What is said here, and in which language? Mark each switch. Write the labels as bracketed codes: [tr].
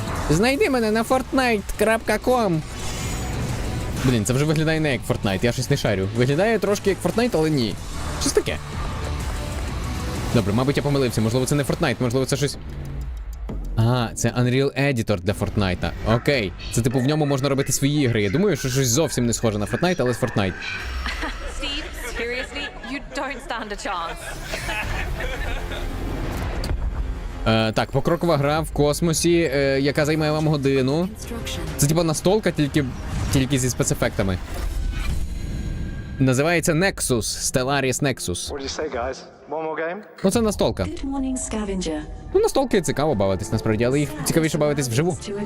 [uk] Знайди мене на fortnite.com. Блін, це вже виглядає не як Fortnite, я щось не шарю. Виглядає трошки як Fortnite, але ні. Щось таке. Добре, мабуть, я помилився. Можливо, це не Fortnite, можливо, це щось... А, це Unreal Editor для Fortnite. Окей. Це, типу, в ньому можна робити свої ігри. Я думаю, що щось зовсім не схоже на Fortnite, але з Fortnite. [en] Steve, seriously, you don't stand a chance. [uk] Так, покрокова гра в космосі, яка займає вам годину. Це типу настолка, тільки зі спецефектами. Називається Nexus, Stellaris Nexus. Ну це настолка. Ну настолки цікаво бавитись насправді, але їх цікавіше бавитись вживу.